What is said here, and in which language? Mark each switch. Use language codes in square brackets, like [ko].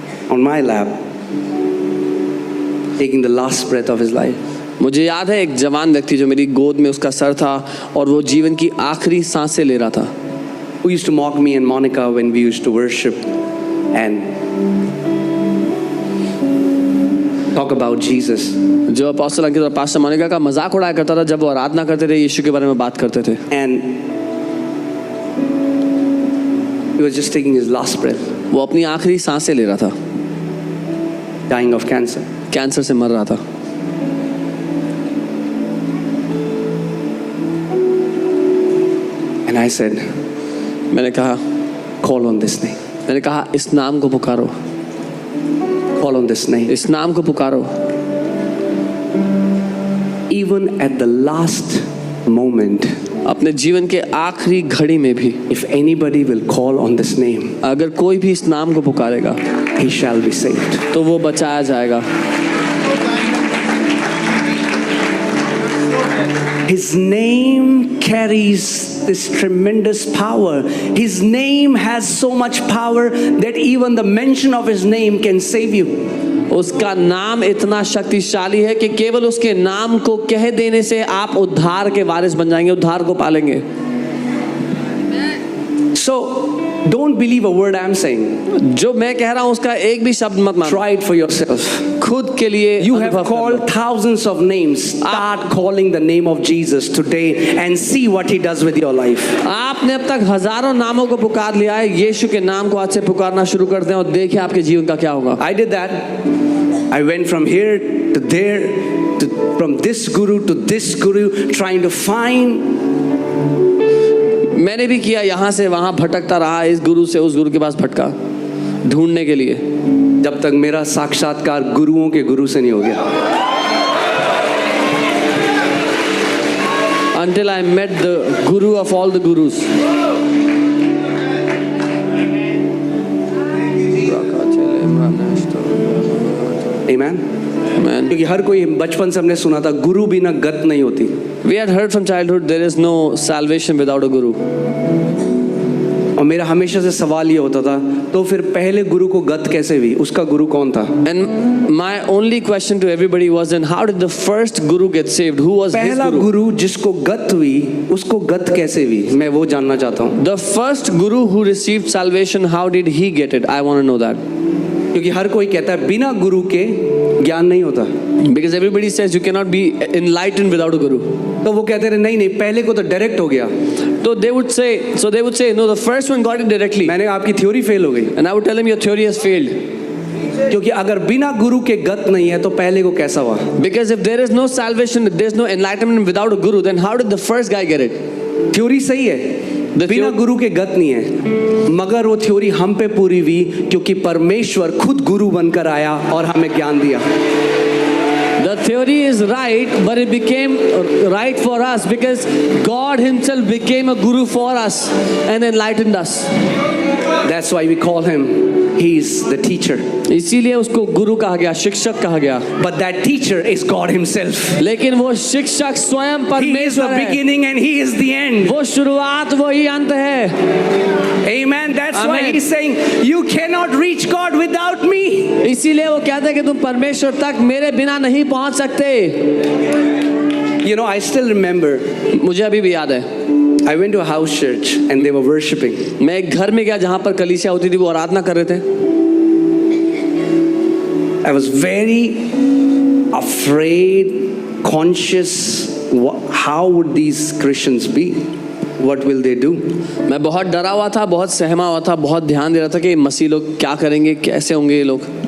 [en] on my lap, taking the last breath of his life. [hi] मुझे याद है एक जवान व्यक्ति जो मेरी गोद में उसका सर था और वो जीवन की आखिरी सांसें ले रहा था. [en] Who used to mock me and Monica when we used to worship and talk about Jesus. [hi] जो अपोस्टल अंकित और पास्टर मोनिका का मजाक उड़ाया करता था जब वो आराधना करते थे, यीशु के बारे में बात करते थे. [en] And he was just taking his last breath. [hi] वो अपनी आखिरी सांसें ले रहा था. [en] Dying of cancer. [hi] कैंसर से मर रहा था. [en] And I said, [hi] मैंने कहा, [en] call on this name. [hi] मैंने कहा इस नाम को पुकारो. [en] Call on this name. [hi] इस नाम को पुकारो. [en] Even at the last moment, [hi] अपने जीवन के आखिरी घड़ी में भी [en] if anybody will call on this name, [hi] अगर कोई भी इस नाम को पुकारेगा [en] he shall be saved. [hi] तो वो बचाया जाएगा. [en] His name carries this tremendous power. His name has so much power that even the mention of his name can save you. [hi] उसका नाम इतना शक्तिशाली है कि केवल उसके नाम को कह देने से आप उद्धार के वारिस बन जाएंगे, उद्धार को पालेंगे. [en] So don't believe a word I'm saying. [hi] जो मैं कह रहा हूँ उसका एक भी शब्द मत मानो. [en] Try it for yourself. [hi] खुद के लिए [en] You have [hi] अनुभव कर लो. [en] called thousands of names. Start calling the name of Jesus today and see what he does with your life. [hi] आपने अब तक हजारों नामों को पुकार लिया है. यीशु के नाम को आज से पुकारना शुरू कर दें और देखिए आपके जीवन का क्या होगा. [en] I did that. I went from here to there, from this guru to this guru, trying to find. [hi] मैंने भी किया, यहाँ से वहाँ भटकता रहा, इस गुरु से उस गुरु के पास भटका ढूंढने के लिए, जब तक मेरा साक्षात्कार गुरुओं के गुरु से नहीं हो गया. [en] Until I met the guru of all the gurus. Amen. Amen. [hi] क्योंकि हर कोई बचपन से हमने सुना था गुरु बिना गत नहीं होती. [en] We had heard from childhood there is no salvation without a guru. [hi] और मेरा हमेशा से सवाल ये होता था, तो फिर पहले गुरु को गत कैसे हुई? उसका गुरु कौन था? [en] And my only question to everybody was, then how did the first guru get saved? Who was his [hi] पहला [en] guru? [hi] गुरु जिसको गत हुई, उसको गत कैसे हुई? मैं वो जानना चाहता हूँ. [en] The first guru who received salvation, how did he get it? I want to know that. [hi] क्योंकि हर कोई कहता है बिना गुरु के ज्ञान नहीं होता. [en] Because everybody says you cannot be enlightened without a guru. [hi] तो वो कहते रहे नहीं पहले को तो डायरेक्ट हो गया. [en] So they would say no, the first one got it directly. [hi] मैंने आपकी थ्योरी फेल हो गई. [en] And I would tell him your theory has failed. [hi] क्योंकि अगर बिना गुरु के गत नहीं है तो पहले को कैसा हुआ? [en] Because if there is no salvation, there is no enlightenment without a guru, then how did the first guy get it? [hi] Theory सही है, बिना गुरु के गत नहीं है, मगर वो थ्योरी हम पे पूरी हुई क्योंकि परमेश्वर खुद गुरु बनकर आया और हमें ज्ञान दिया. [en] The theory is right, but it became right for us because God himself became a guru for us and enlightened us. That's why we call him, he is the teacher. [hi] इसीलिए उसको गुरु कहा गया, शिक्षक कहा गया. [en] But that teacher is God himself. [hi] लेकिन वो शिक्षक स्वयं [en] He is the [hi] परमेश्वर है. [en] beginning and he is the end. [hi] वो शुरुआत वही अंत है. [en] Amen. That's why Amen. he's saying you cannot reach God without me. [hi] इसीलिए वो कहते हैं कि तुम परमेश्वर तक मेरे बिना नहीं पहुंच सकते. [en] You know, I still remember, [hi] मुझे अभी भी याद है, [en] I went to a house church and they were worshiping. [hi] मैं एक घर में गया जहां पर कलीसिया होती थी, वो आराधना कर रहे थे. [en] I was very afraid, conscious, how would these Christians be? What will they do? [hi] मैं बहुत डरा हुआ था, बहुत सहमा हुआ था, बहुत ध्यान दे रहा था कि मसीह लोग क्या करेंगे, कैसे होंगे ये लोग.